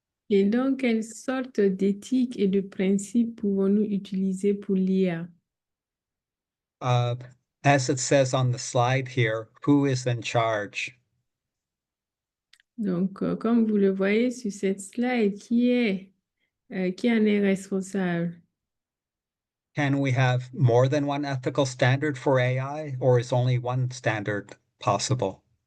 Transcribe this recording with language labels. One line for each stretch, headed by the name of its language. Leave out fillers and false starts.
French: Et donc, quelles sortes d'éthiques et de principes pouvons-nous utiliser pour l'IA?
English: As it says on the slide here, who is in charge?
French: Donc, comme vous le voyez sur cette slide, qui en est responsable?
English: Can we have more than one ethical standard for AI, or is only one standard possible?